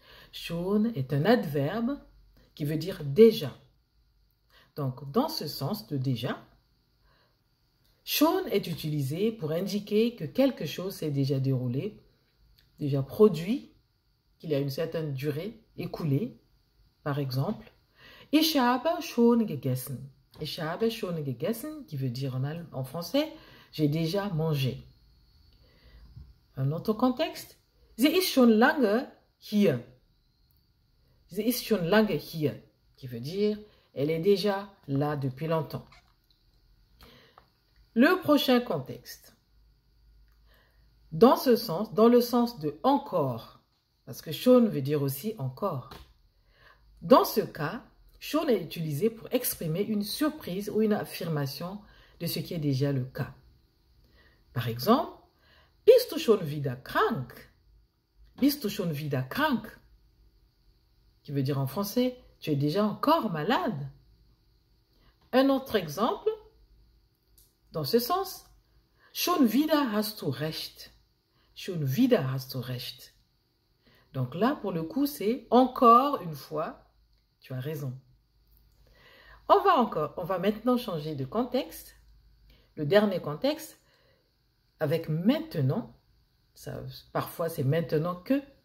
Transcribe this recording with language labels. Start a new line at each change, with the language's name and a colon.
French: Schon est un adverbe qui veut dire déjà. Donc, dans ce sens de déjà, schon est utilisé pour indiquer que quelque chose s'est déjà déroulé, déjà produit, qu'il y a une certaine durée écoulée. Par exemple,
German: ich habe schon gegessen. Ich habe schon gegessen,
French: qui veut dire en français, j'ai déjà mangé. Un autre contexte,
German: sie ist schon lange hier. Sie ist schon lange hier,
French: qui veut dire, elle est déjà là depuis longtemps. Le prochain contexte, dans ce sens, dans le sens de encore, parce que schon veut dire aussi encore. Dans ce cas, schon est utilisé pour exprimer une surprise ou une affirmation de ce qui est déjà le cas. Par exemple,
German: bist du schon wieder krank? Bist du schon wieder krank?
French: Qui veut dire en français, tu es déjà encore malade. Un autre exemple, dans ce sens,
German: schon wieder hast du recht. Schon wieder hast du recht.
French: Donc là, pour le coup, c'est encore une fois, tu as raison. On va maintenant changer de contexte. Le dernier contexte, avec maintenant, ça, parfois c'est maintenant que.